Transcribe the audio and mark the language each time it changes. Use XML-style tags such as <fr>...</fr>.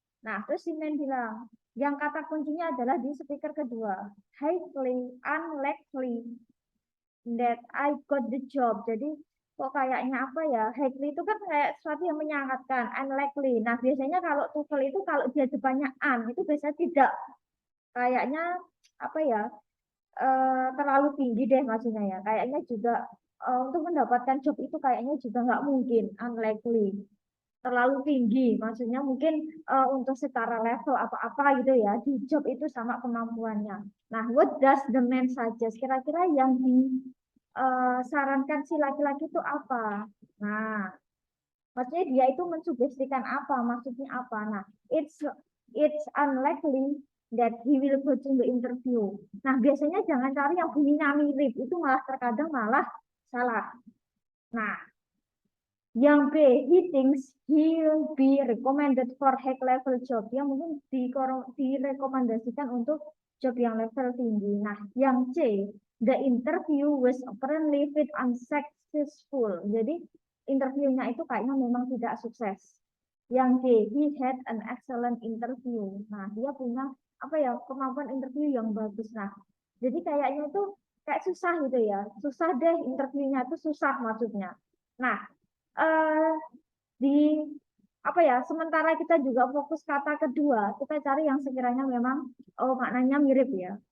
<id>Nah, terus si Men bilang, yang kata kuncinya adalah di speaker kedua.</id> <en>Highly, unlikely that I got the job.</en> <id>Jadi kok kayaknya apa ya? Highly itu kan kayak sesuatu yang menyangatkan. Unlikely. Nah, biasanya kalau TOEFL itu kalau dia depannya itu biasanya tidak. Kayaknya apa ya? Terlalu tinggi deh maksudnya ya. Kayaknya juga untuk mendapatkan job itu kayaknya juga nggak mungkin, unlikely. Terlalu tinggi, maksudnya mungkin untuk setara level apa-apa gitu ya, di job itu sama kemampuannya.</id> <en>Nah, what does the man suggest?</en> <id>Kira-kira yang disarankan si laki-laki itu apa? Nah, maksudnya dia itu mensugestikan apa? Maksudnya apa?</id> <en>Nah, it's unlikely that he will go to the interview.</en> <id>Nah, biasanya jangan cari yang bunyinya mirip, itu malah terkadang malah salah. Nah, yang B,</id> <en>he thinks he'll be recommended for high level job.</en> <id>Yang mungkin direkomendasikan untuk job yang level tinggi. Nah, yang C,</id> <en>the interview was apparently fit unsuccessful.</en> <id>Jadi, interviewnya itu kayaknya memang tidak sukses. Yang D,</id> <en>he had an excellent interview.</en> <id>Nah, dia punya apa ya, kemampuan interview yang bagus. Nah, jadi kayaknya itu kayak susah gitu ya. Susah deh interviewnya itu susah maksudnya. Nah, di apa ya, sementara kita juga fokus kata kedua, kita cari yang sekiranya memang maknanya mirip ya.</id>